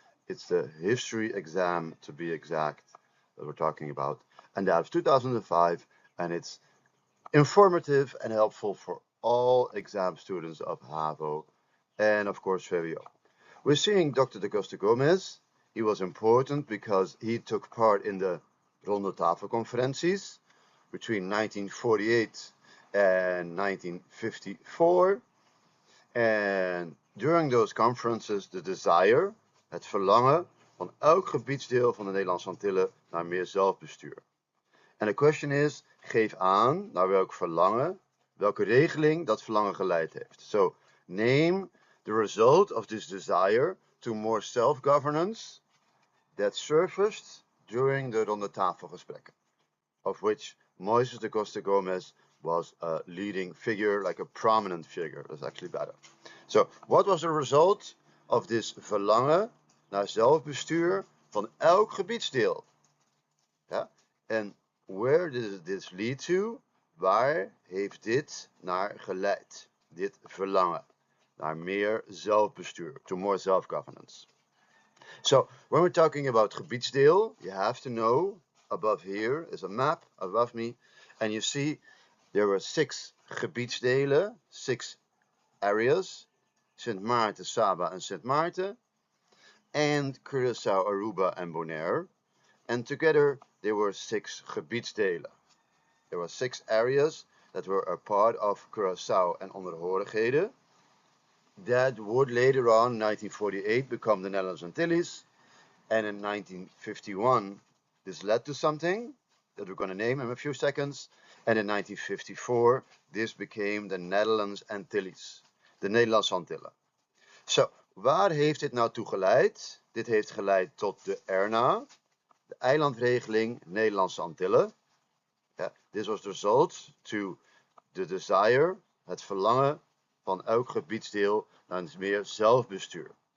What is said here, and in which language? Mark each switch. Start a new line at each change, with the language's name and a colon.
English: It's the history exam to be exact that we're talking about, and that of 2005, and it's informative and helpful for all exam students of HAVO and of course VWO. We're seeing Dr. Da Costa Gomez. He was important because he took part in the Ronde Tafel conferenties between 1948 and 1954.
Dutch: En
English: during those conferences the desire,
Dutch: het verlangen van elk gebiedsdeel van de Nederlandse Antillen naar meer zelfbestuur. En de question is, geef aan naar welk verlangen, welke regeling dat verlangen geleid heeft.
English: So, name the result of this desire to more self-governance that surfaced during the Ronde Tafelgesprekken, of which Moises Da Costa Gomez was a leading figure, like a prominent figure. That's actually better. So, what was the result of this
Dutch: verlangen naar zelfbestuur van elk gebiedsdeel? Ja?
English: En where did this lead to?
Dutch: Waar heeft dit naar geleid? Dit verlangen naar meer zelfbestuur,
English: to more self-governance. So, when we're talking about gebiedsdeel, you have to know, above here is a map above me, and you see there were 6 gebiedsdelen, 6 areas, Sint Maarten, Saba and Sint Maarten, and Curaçao, Aruba and Bonaire, and together there were 6 gebiedsdelen. There were 6 areas that were a part of Curaçao and onderhorigheden that would later on, in 1948, become the Netherlands Antilles, and in 1951 this led to something that we're going to name in a few seconds, and in 1954 this became the Netherlands Antilles, de Nederlandse Antillen.
Dutch: So, waar heeft dit nou toe geleid? Dit heeft geleid tot de ERNA, de eilandregeling Nederlandse Antillen.
English: This was the result to the desire,
Dutch: het verlangen van elk gebiedsdeel naar meer zelfbestuur.